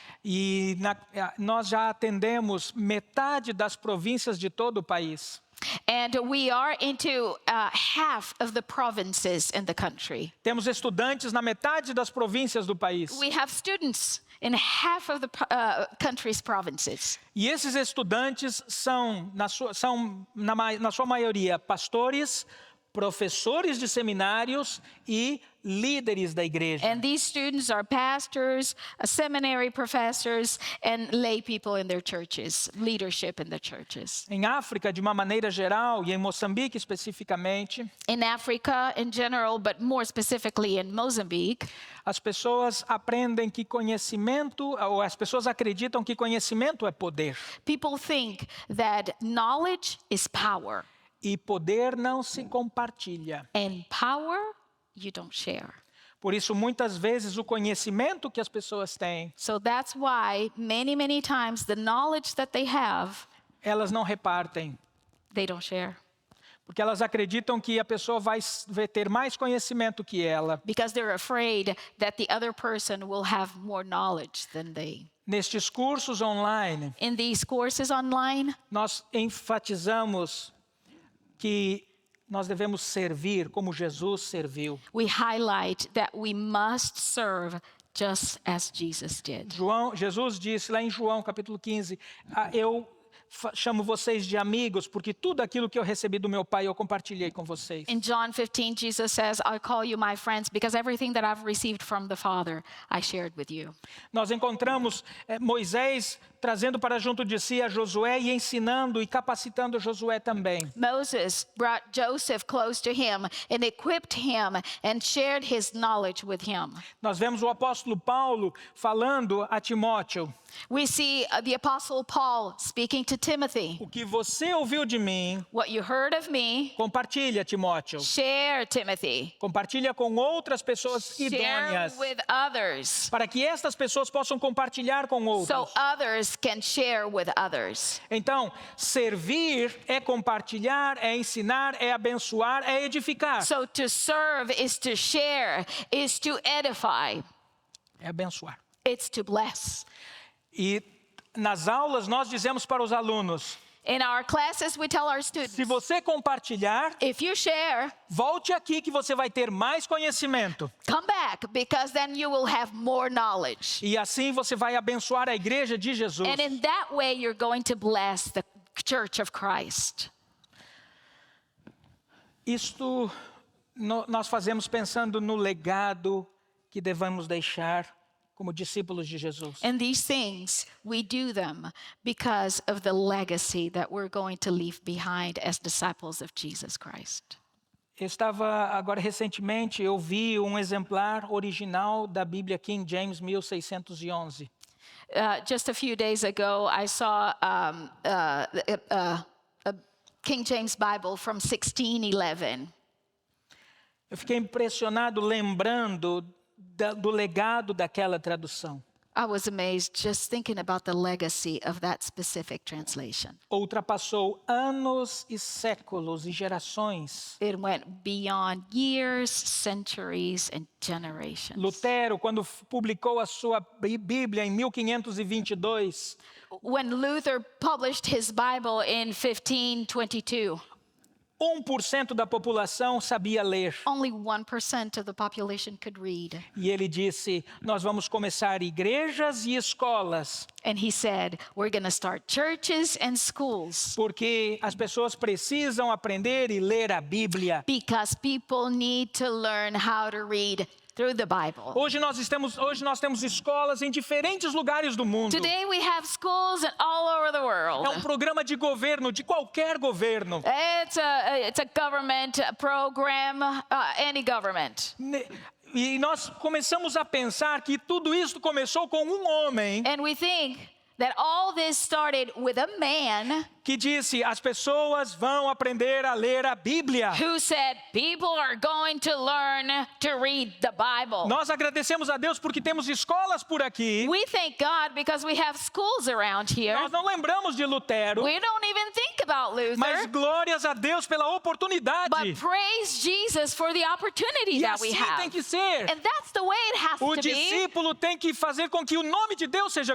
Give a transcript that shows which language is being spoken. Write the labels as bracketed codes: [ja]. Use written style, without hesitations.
[pt] E nós já atendemos metade das províncias de todo o país. [en] And we are into half of the provinces in the country. [pt] Temos estudantes na metade das províncias do país. [en] We have students in half of the country's provinces. [pt] E esses estudantes são, na sua maioria, pastores, professores de seminários e líderes da igreja. [en] And these students are pastors, seminary professors, and lay people in their churches, leadership in the churches. [pt] Em África, de uma maneira geral, e em Moçambique especificamente, [en] In Africa in general, but more specifically in Mozambique, [pt] as pessoas aprendem que conhecimento, ou as pessoas acreditam que conhecimento é poder. [en] people think that knowledge is power, [pt] E poder não se compartilha. [en] and power you don't share. [pt] Por isso, muitas vezes, o conhecimento que as pessoas têm, [en] So that's why many times the knowledge that they have, [pt] elas não repartem. [en] they don't share. [pt] Porque elas acreditam que a pessoa vai ter mais conhecimento que ela. [en] Because they're afraid that the other person will have more knowledge than they. [pt] Nestes cursos online, [en] In these courses online, [pt] nós enfatizamos que nós devemos servir como Jesus serviu. [en] we highlight that we must serve just as Jesus did. [pt] Jesus disse lá em João capítulo 15, eu chamo vocês de amigos porque tudo aquilo que eu recebi do meu Pai eu compartilhei com vocês. [en] In John 15, Jesus says, I call you my friends because everything that I've received from the Father, I shared with you. [pt] Nós encontramos Moisés trazendo para junto de si a Josué e ensinando e capacitando Josué também. [en] Moses brought Joseph close to him and equipped him and shared his knowledge with him. [pt] Nós vemos o apóstolo Paulo falando a Timóteo, [en] We see the Apostle Paul speaking to Timothy. [pt] o que você ouviu de mim, [en] What you heard of me, [pt] compartilha, Timóteo. [en] share, Timothy. [pt] Compartilha com outras pessoas [en] Share [pt] idôneas, [en] with others [pt] para que estas pessoas possam compartilhar com [en] so [pt] outros. [en] others can share with others. [pt] Então, servir é compartilhar, é ensinar, é abençoar, é edificar. [en] So to serve is to share, is to edify, [pt] É abençoar. [en] it's to bless. [pt] E nas aulas nós dizemos para os alunos, [en] In our classes, we tell our students, [pt] se você compartilhar, [en] if you share, [pt] volte aqui que você vai ter mais conhecimento. [en] come back because then you will have more knowledge. [pt] E assim você vai abençoar a igreja de Jesus. [en] And in that way, you're going to bless the Church of Christ. [pt] Isto nós fazemos pensando no legado que devemos deixar como discípulos de Jesus. [en] And these things, we do them because of the legacy that we're going to leave behind as disciples of Jesus Christ. [pt] Eu estava agora recentemente, eu vi um exemplar original da Bíblia King James 1611. [en] Just a few days ago, I saw a King James Bible from 1611. [pt] Eu fiquei impressionado lembrando do legado daquela tradução. [en] I was amazed just thinking about the legacy of that specific translation. [pt] Ultrapassou anos e séculos e gerações. [en] It went beyond years, centuries, and generations. [pt] Lutero, quando publicou a sua Bíblia em 1522, [en] When Luther published his Bible in 1522, [pt] 1% da população sabia ler. [en] Only 1% of the population could read. [pt] E ele disse, nós vamos começar igrejas e escolas, [en] And he said, we're going to start churches and schools [pt] porque as pessoas precisam aprender e ler a Bíblia. [en] because people need to learn how to read through the Bible. [pt] Hoje nós temos escolas em diferentes lugares do mundo. [en] Today we have schools all over the world. [pt] É um programa de governo, de qualquer governo. [en] It's a government program, any government. [pt] E nós começamos a pensar que tudo isso começou com um homem [en] And we think that all this started with a man [pt] que disse, as pessoas vão aprender a ler a Bíblia. [en] who said, people are going to learn to read the Bible. [pt] Nós agradecemos a Deus porque temos escolas por aqui. [en] We thank God because we have schools around here. [pt] Nós não lembramos de Lutero, [en] We don't even think about [pt] mas [en] Luther, [pt] glórias a Deus pela oportunidade. [en] but praise Jesus for the opportunity [pt] E [en] that we [pt] assim tem [en] have. [pt] que ser. [en] And that's the way it has [pt] O [en] to be. [pt] discípulo tem que fazer com que o nome de Deus seja